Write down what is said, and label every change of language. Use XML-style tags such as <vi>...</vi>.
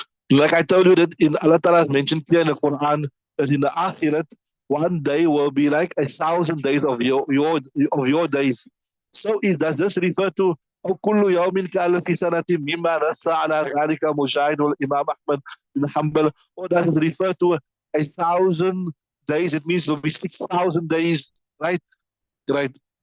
<en>Like I told you that in Allah Ta'ala has mentioned clear in the Quran that in the Akhirat, one day will be like 1,000 days of your days. So does this refer to</en> <ar>كل يوم كألف سنة مما نص على ذلك مجاهد والإمام أحمد بن حنبل,</ar> <en>or does it refer to 1,000 days? It means it will be 6,000 days, right? Right.</en>